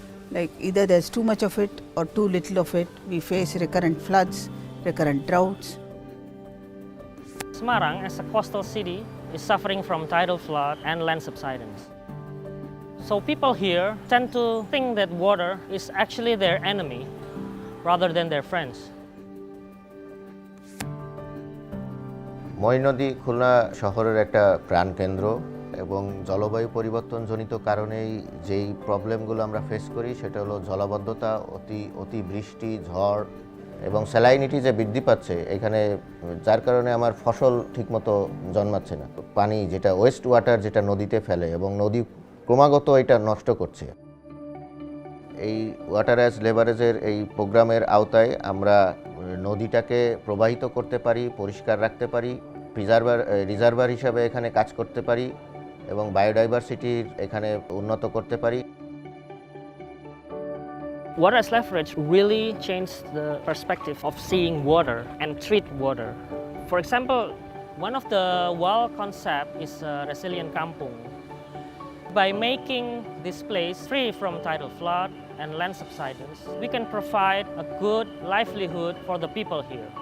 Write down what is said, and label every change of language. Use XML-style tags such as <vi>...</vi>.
<en>Like either there's too much of it or too little of it. We face recurrent floods, recurrent droughts. Semarang, as a coastal city, is suffering from tidal flood and land subsidence. So people here tend to think that water is actually their enemy rather than their friends.</en> <bn>মই নদী খুলনা শহরের একটা প্রাণকেন্দ্র এবং জলবায়ু পরিবর্তনজনিত কারণেই যেই প্রবলেমগুলো আমরা ফেস করি সেটা হলো জলাবদ্ধতা, অতিবৃষ্টি, ঝড় এবং স্যালাইনিটি যে বৃদ্ধি পাচ্ছে এখানে, যার কারণে আমার ফসল ঠিকমতো জন্মাচ্ছে না। পানি যেটা ওয়েস্ট ওয়াটার যেটা নদীতে ফেলে এবং নদী ক্রমাগত এটা নষ্ট করছে। এই ওয়াটার অ্যাজ লেভারেজের এই প্রোগ্রামের আওতায় আমরা নদীটাকে প্রবাহিত করতে পারি, পরিষ্কার রাখতে পারি, রিজার্ভার হিসাবে এখানে কাজ করতে পারি এবং বায়োডাইভার্সিটির এখানে উন্নত করতে পারি।</bn> <en>Water as leverage really changed the perspective of seeing water and treat water. For example, one of the WAL concept is resilient kampung. By making this place free from tidal flood and land subsidence, we can provide a good livelihood for the people here.</en>